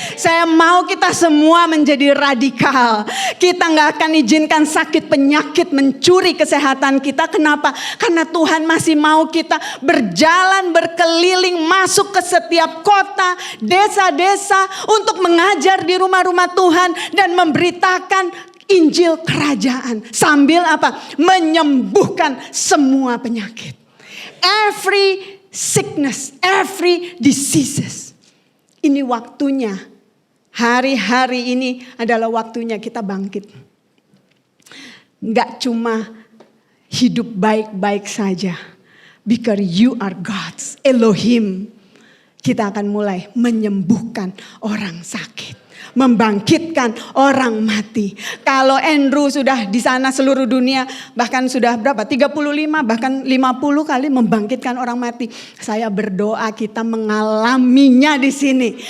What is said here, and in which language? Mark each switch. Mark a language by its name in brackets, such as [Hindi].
[Indonesian] Saya mau kita semua menjadi radikal. Kita gak akan izinkan sakit penyakit mencuri kesehatan kita. Kenapa? Karena Tuhan masih mau kita berjalan berkeliling masuk ke setiap kota, desa-desa untuk mengajar di rumah-rumah Tuhan dan memberitakan Injil kerajaan. Sambil apa? Menyembuhkan semua penyakit. [English] Every sickness, every diseases. [Indonesian] Ini waktunya. Hari-hari ini adalah waktunya kita bangkit. Gak cuma hidup baik-baik saja. [English] Because you are God's Elohim. [Indonesian] Kita akan mulai menyembuhkan orang sakit. Membangkitkan orang mati. Kalau Andrew sudah di sana seluruh dunia, bahkan sudah berapa? 35 bahkan 50 kali membangkitkan orang mati. Saya berdoa kita mengalaminya di sini.